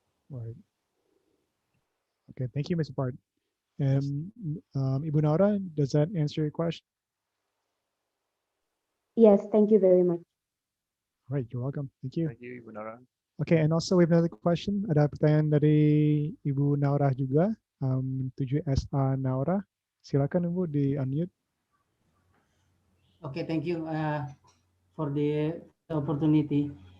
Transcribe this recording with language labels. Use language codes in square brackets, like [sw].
[en] Right. Okay, thank you, Mr. Bart. Ibu Naura, does that answer your question? Yes, thank you very much. All right, you're welcome. Thank you. Thank you, Ibu Nara. Okay, and also we have another question. [id] Ada pertanyaan dari Ibu Naura juga, 7SA Naura. Silakan Ibu di unmute. [en] Okay, thank you for the opportunity.